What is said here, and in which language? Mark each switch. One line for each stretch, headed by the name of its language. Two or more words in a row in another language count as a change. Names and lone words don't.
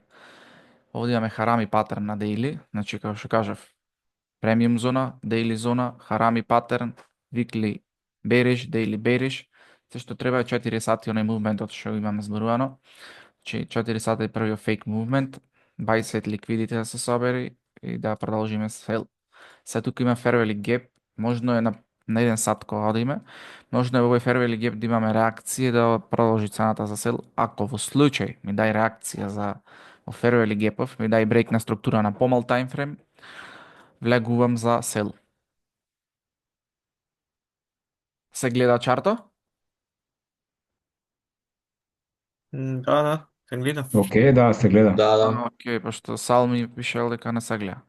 Macedonian: Овде имаме
English: harami pattern
Macedonian: на дейли, значи како што кажав, премиум зона, дейли зона, харами патерн,
English: weekly bearish, daily bearish.
Macedonian: Се што треба е 4 сати онај мувментот што имаме зборувано. Значи 4 сати е првиот
English: fake movement, buy set
Macedonian: ликвидите да се собери и да продолжиме сел. Се тука има
English: fair value gap,
Macedonian: можно е на 1 сат кога одиме, можно е во овој
English: fair value gap
Macedonian: да имаме реакција да продолжи цената за сел. Ако во случај ми дај реакција за во
English: fair value gap
Macedonian: ми дај брейк на структура на помал таймфрейм, влегувам за сел. Се гледа чарто? Да, се гледа. Окей, да, се гледа. Да, да. Океј, пошто Салми пишел дека не се гледа.